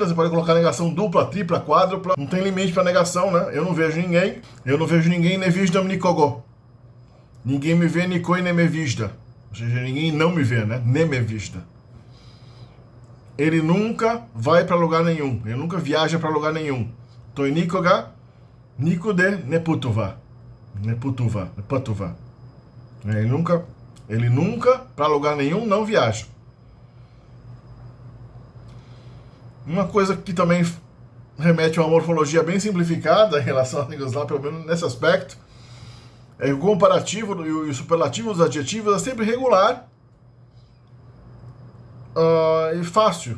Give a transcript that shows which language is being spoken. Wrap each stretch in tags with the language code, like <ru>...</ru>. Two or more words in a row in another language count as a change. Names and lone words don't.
<pt>Você pode colocar negação dupla, tripla, quádrupla. Não tem limite para negação, né? Eu não vejo ninguém. Eu não vejo ninguém,</pt> <bg>не виждам никого.</bg> <pt>Ninguém me vê,</pt> <bg>никой не ме вижда.</bg> <pt>Ou seja, ninguém não me vê, né?</pt> <bg>Не ме вижда.</bg> <pt>Ele nunca vai para lugar nenhum. Ele nunca viaja para lugar nenhum.</pt> <bg>Той никога, никъде непътува. Непътува, непътува.</bg> <pt>Ele nunca, para lugar nenhum, não viaja. Uma coisa que também remete a uma morfologia bem simplificada em relação à língua eslava, pelo menos nesse aspecto, é que o comparativo e o superlativo dos adjetivos é sempre regular e fácil.</pt>